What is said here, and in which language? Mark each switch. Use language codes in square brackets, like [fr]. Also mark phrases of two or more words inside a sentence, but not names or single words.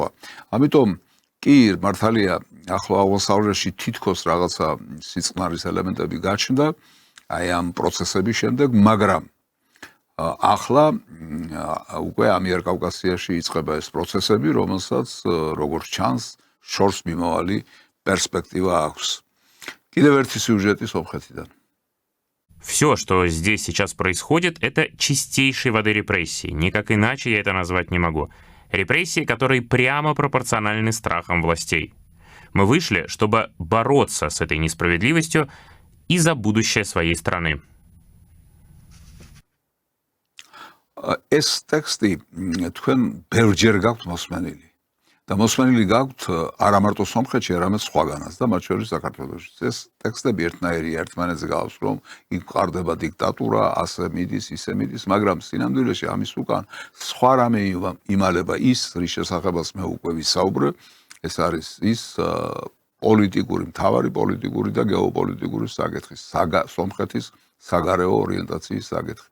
[ka] ამიტომ კი მართალია ახლო აღმოსავლეთში თითქოს რაღაცა სიწყნარის ელემენტები გაჩნდა აი ამ პროცესების შემდეგ, მაგრამ ახლა უკვე ამიერკავკასიაში იწყება ეს პროცესები, რომელსაც როგორც ჩანს, შორს მიმავალი პერსპექტივა აქვს. კიდევ ერთი სიუჟეტი სომხეთიდან. [ru] Все, что здесь сейчас происходит, это чистейшей воды репрессии. Никак иначе я это назвать не могу. Репрессии, которые прямо пропорциональны страхам властей. Мы вышли, чтобы бороться с этой несправедливостью и за будущее своей страны. [ka] ეს ტექსტი თქვენ ბევრჯერ გაქვთ მოსმენილი და მოსმენილი გაქვთ არა მარტო სომხეთში, არამედ სხვაგანაც და მათ შორის საქართველოში. ეს ტექსტები ერთნაირი ერთმანეთზე გავს, რომ იქ ყარდება დიქტატურა, ასე მიდის, ისე მიდის, მაგრამ სინამდვილეში ამის უკან სხვა რამე იმალება ის, რის შესახებაც მე უკვე ვისაუბრე, ეს არის ის პოლიტიკური, მთავარი პოლიტიკური და გეოპოლიტიკური საკითხი, სომხეთის საგარეო ორიენტაციის საკითხი.